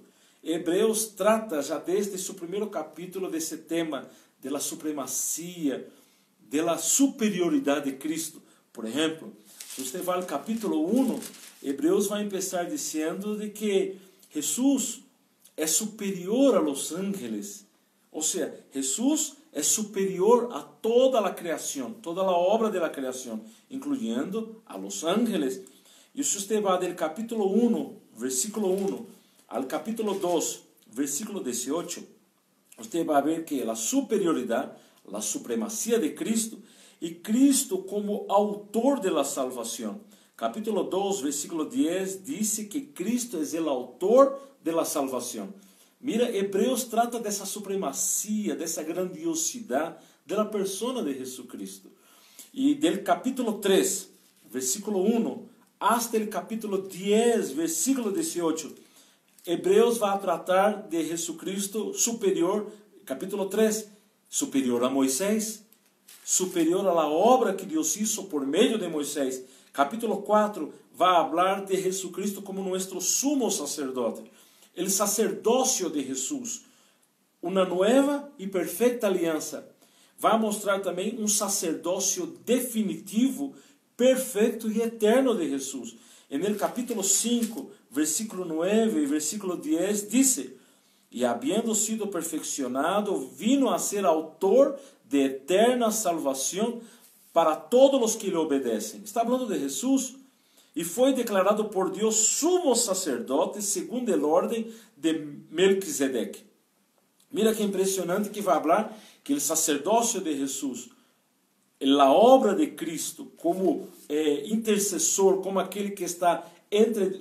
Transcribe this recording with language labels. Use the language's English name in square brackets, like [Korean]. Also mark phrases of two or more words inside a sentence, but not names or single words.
[Portuguese] Hebreus trata já desde seu primeiro capítulo desse tema, da supremacia, da superioridade de Cristo. Por exemplo, se você vai ao capítulo 1, Hebreus vai começar dizendo de que Jesus é superior a [Spanish] los ángeles. [Portuguese] Ou seja, Jesus é superior a toda a criação, toda a obra da criação, incluindo a [Spanish] los ángeles. [Portuguese] E se você vai do capítulo 1, versículo 1, ao capítulo 2, versículo 18, você vai ver que a superioridade, a supremacia de Cristo, e Cristo como autor de la salvação. Capítulo 2, versículo 10, diz que Cristo é o autor de la salvação. Mira, Hebreus trata dessa supremacia, dessa grandiosidade da persona de Jesucristo. [Spanish] E del capítulo 3, versículo 1, hasta el capítulo 10, versículo 18, [Portuguese] Hebreus vai tratar de Jesucristo superior, capítulo 3, superior a Moisés, superior a [Spanish] la obra [Portuguese] que Deus hizo por meio de Moisés. Capítulo 4 vai falar de Jesucristo como nosso sumo sacerdote, o sacerdócio de Jesus, uma nova e perfeita aliança. Vai mostrar também um sacerdócio definitivo, perfeito e eterno de Jesus. No capítulo 5, versículo 9 e versículo 10, diz: E [Spanish] habiendo sido perfeccionado, vino a ser autor de eterna [Portuguese] salvação para todos os que lhe obedecem. Está falando de Jesus. e foi declarado por Deus sumo sacerdote segundo a ordem de Melquisedeque. Mira que impressionante que vai falar que o sacerdócio de Jesus, a obra de Cristo como intercessor, como aquele que está entre...